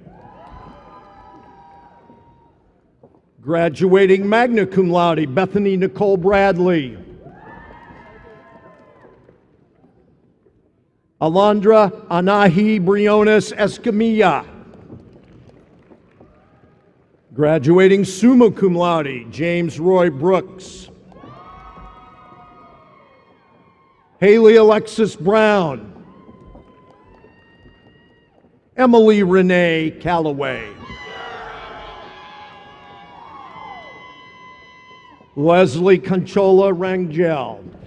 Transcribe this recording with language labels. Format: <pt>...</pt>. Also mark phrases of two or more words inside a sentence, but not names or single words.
<en>Graduating</en> <la>magna cum laude,</la> <en>Bethany Nicole Bradley. Alondra Anahi Briones Escamilla. Graduating</en> <la>summa cum laude,</la> <en>James Roy Brooks. Haley Alexis Brown. Emily Renee Calloway. Leslie Conchola Rangel.</en>